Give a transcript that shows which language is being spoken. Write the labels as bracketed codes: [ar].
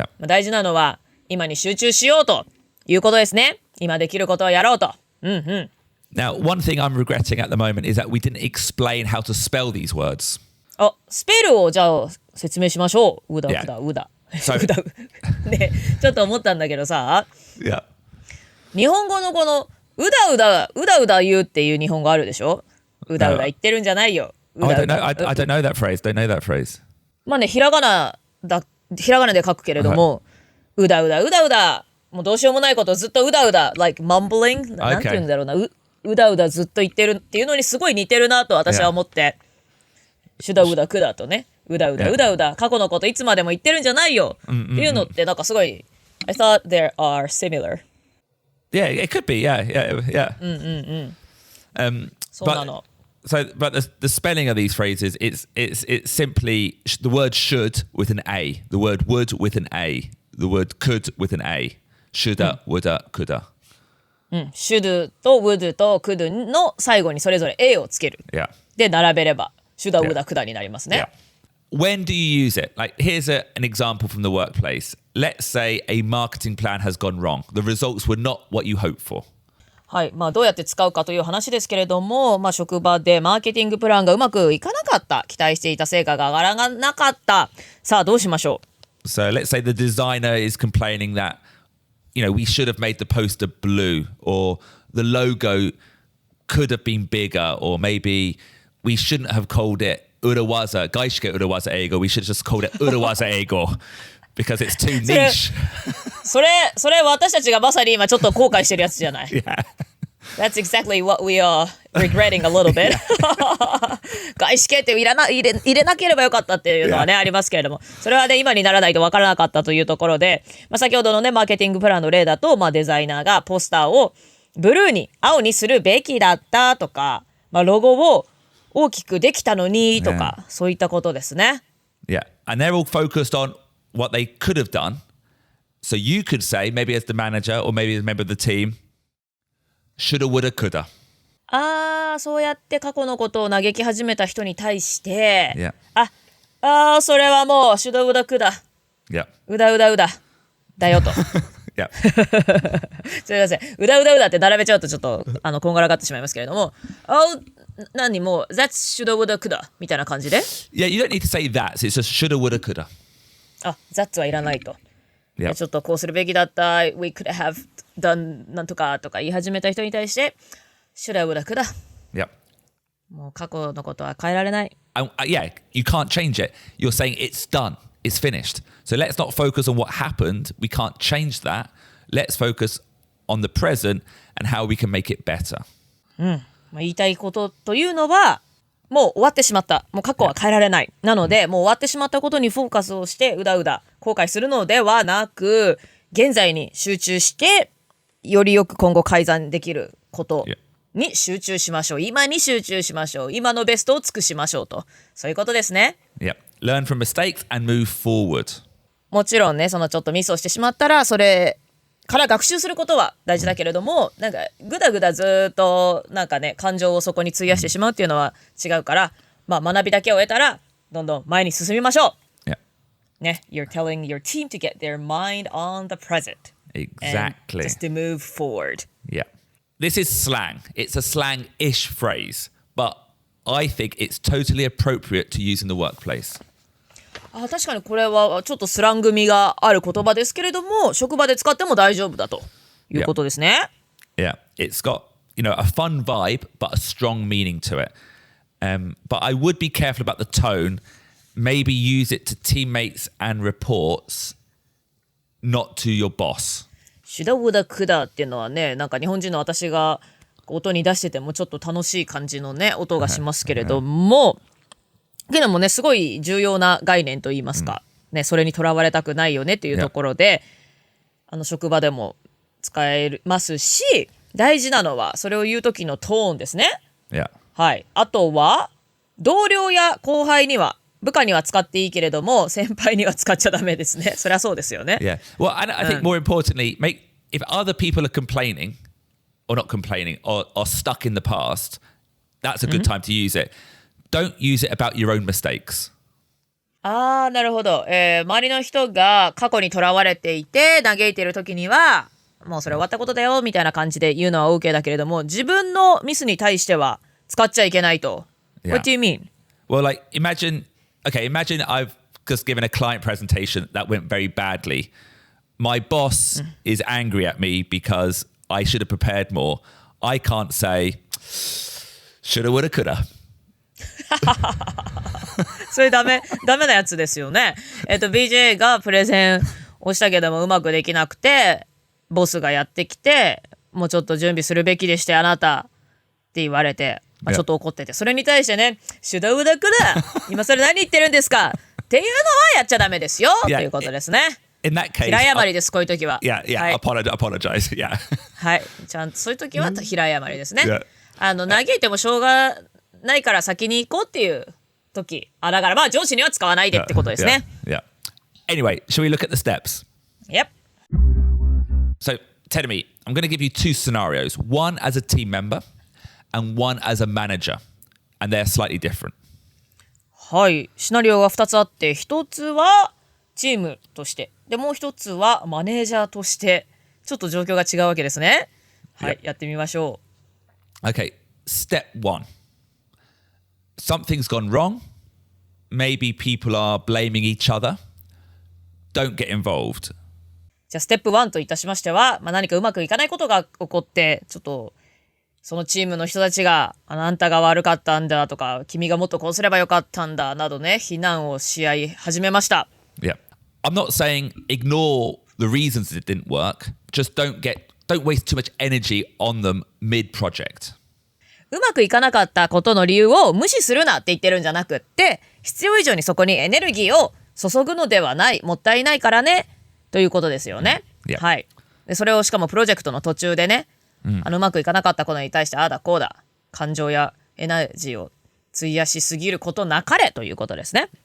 [ja] 大事なのは今に集中しようということですね。今できることをやろうと。 [en] Now, one thing I'm regretting at the moment is that we didn't explain how to spell these words. [ja] スペルをじゃあ説明しましょう。うだうだうだ。うだね、ちょっと思ったんだけどさ、日本語のこのうだうだ言うっていう日本語あるでしょ。うだうだ言ってるんじゃないよ。 [en] I don't know that phrase. Don't know that phrase. [ja] まあね、ひらがなで書くけれども、うだうだもうどうしようもないことをずっとうだうだ [en] like mumbling [ja] なんて言うんだろうな、うだうだずっと言ってるっていうのにすごい似てるなと私は思って、シュダウダクダとね、うだうだ過去のこといつまでも言ってるんじゃないよっていうのってなんかすごい [en] I thought they are similar. Yeah, it could be. Yeah. [ja] そうなの。 [en] But the spelling of these phrases, it's simply the word should with an A, the word would with an A, the word could with an A, shoulda, woulda, coulda. [ja] should と would と could の最後にそれぞれ A をつける。で並べれば shoulda, woulda, coulda になりますね。 [en] When do you use it? Like, here's an example from the workplace. Let's say a marketing plan has gone wrong. The results were not what you hoped for. [ja] はい。どうやって使うかという話ですけれども、職場でマーケティングプランがうまくいかなかった。期待していた成果が上がらなかった。さあ、どうしましょう？ [en] So let's say the designer is complaining that, we should have made the poster blue, or the logo could have been bigger, or maybe we shouldn't have called it urawaza, 外資系裏技英語. We should have just called it 裏技英語 because it's too niche. [ja] それ私たちがまさに今ちょっと後悔してるやつじゃない。 [en] That's exactly what we are regretting a little bit. [ja] 外資系って入れなければよかったっていうのはね、ありますけれども、それはね今にならないと分からなかったというところで、先ほどのねマーケティングプランの例だと、デザイナーがポスターをブルーに青にするべきだったとか、ロゴを大きくできたのにとか、そういったことですね。 [en] Yeah, and they're all focused on what they could have done. So you could say, maybe as the manager or maybe as a member of the team, shoulda, woulda, coulda. [ja] そうやって過去のことを嘆き始めた人に対して、 [en] Yeah. [ja] それはもうシュドウダクダ、 [en] Yeah. [ja] うだうだうだだよと。 [en] Yeah. [ja] すみません、うだうだうだって並べちゃうとちょっとこんがらがってしまいますけれども、何もう [en] That's shoulda woulda coulda [ja] みたいな感じで。 [en] Yeah, you don't need to say that. It's just shoulda, woulda, coulda. [ja] That's はいらないと。 [en] Yeah. [ja] ちょっとこうするべきだった、 [en] We could have done [ja] なんとかとか言い始めた人に対して、shoulda woulda coulda。 [en] Yeah. [ja] もう過去のことは変えられない。 [en] Yeah, you can't change it. You're saying it's done. It's finished. So let's not focus on what happened. We can't change that. Let's focus on the present and how we can make it better. [ja] 言いたいことというのは、もう終わってしまった。もう過去は変えられない。なので、もう終わってしまったことにフォーカスをして、うだうだ後悔するのではなく、現在に集中して、よりよく今後改善できることに集中しましょう。今に集中しましょう。今のベストを尽くしましょうと。そういうことですね。 [en] Yeah. Learn from mistakes and move forward. [ja] もちろんね、そのちょっとミスをしてしまったら、それから学習することは大事だけれども、なんかぐだぐだずっとなんかね、感情をそこに費やしてしまうっていうのは違うから、学びだけを得たらどんどん前に進みましょう。 [en] Yeah. ね、You're telling your team to get their mind on the present. Exactly. And just to move forward. Yeah. This is slang. It's a slang-ish phrase, but I think it's totally appropriate to use in the workplace. [ja] 確かにこれはちょっとスラング味がある言葉ですけれども、職場で使っても大丈夫だということですね。 [en] Yeah, it's got, a fun vibe, but a strong meaning to it. But I would be careful about the tone. Maybe use it to teammates and reports, not to your boss. [ja] シュダウダクダっていうのはね、なんか日本人の私が音に出しててもちょっと楽しい感じのね、音がしますけれども、けどもね、すごい重要な概念といいますか、ね、それにとらわれたくないよねっていうところで、職場でも使えますし、大事なのはそれを言う時のトーンですね。 [en] Yeah. [ja] はい。あとは同僚や後輩には、部下には使っていいけれども、先輩には使っちゃダメですね。そりゃそうですよね。 [en] Yeah. Well, I think more importantly, if other people are complaining, or not complaining, or stuck in the past, that's a good time to use it. Don't use it about your own mistakes. [ja] なるほど。周りの人が過去にとらわれていて嘆いている時には、もうそれ終わったことだよみたいな感じで言うのは OK だけれども、自分のミスに対しては使っちゃいけないと。 [en] Yeah. What do you mean? Well, imagine I've just given a client presentation that went very badly. My boss is angry at me because I should have prepared more. I can't say, shoulda, woulda, coulda. [ja] それダメなやつですよね。BJ がプレゼンをしたけどもうまくできなくて、ボスがやってきて、もうちょっと準備するべきでしてあなたって言われて、ちょっと怒ってて、それに対してね、シュダウダクダ、今それ何言ってるんですかっていうのはやっちゃダメですよ、ということですね。 [en] In that case, [ja] 平謝りです、こういう時は。 [en] Yeah, [ja] はい、 [en] apologize. Yeah. [ja] はい、ちゃんとそういう時は平謝りですね。 [en] Yeah. [ja] 嘆いてもしょうがないから先に行こうっていう時。だから上司には使わないでってことですね。 [en] Yeah. Anyway, shall we look at the steps? Yep. So, tell me, I'm going to give you two scenarios. One as a team member and one as a manager. And they're slightly different. [ja] はい。シナリオが2つあって、1つはチームとして、でもう1つはマネージャーとして、ちょっと状況が違うわけですね。はい。やってみましょ [en] う。Okay. Step one. Something's gone wrong. Maybe people are blaming each other. Don't get involved. [ja] じゃあステップ1といたしましては、何かうまくいかないことが起こって、ちょっとそのチームの人たちがあんたが悪かったんだとか、君がもっとこうすればよかったんだなどね、非難をし合い始めました。 [en] Yeah. I'm not saying ignore the reasons it didn't work. Just don't waste too much energy on them mid-project. [ja] うまくいかなかったことの理由を無視するなって言ってるんじゃなくって、必要以上にそこにエネルギーを注ぐのではない、もったいないからねということですよね。 [en] Yeah. [ja] はい。でそれをしかもプロジェクトの途中でね、うまくいかなかったことに対してああだこうだ感情やエナジーを費やしすぎることなかれということですね。